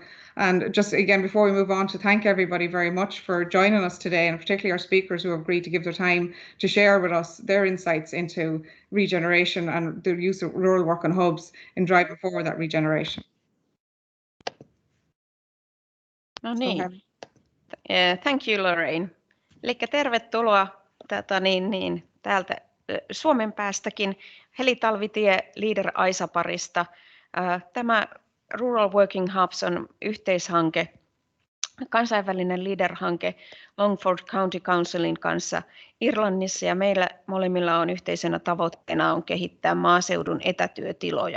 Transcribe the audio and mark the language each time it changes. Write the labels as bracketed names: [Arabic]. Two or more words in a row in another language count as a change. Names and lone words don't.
[English] And just again, before we move on, to thank everybody very much for joining us today, and particularly our speakers who have agreed to give their time to share with us their insights into regeneration and the use of rural working hubs in driving forward that regeneration. [Finnish] No niin. [English] Thank you, Lorraine. [Finnish] Eli tervetuloa täältä Suomen päästäkin Heli Talvitie Leader Aisa-parista. Tämä Rural Working Hubs on yhteishanke, kansainvälinen Leader-hanke Longford County Councilin kanssa Irlannissa, ja meillä molemmilla on yhteisenä tavoitteena on kehittää maaseudun etätyötiloja.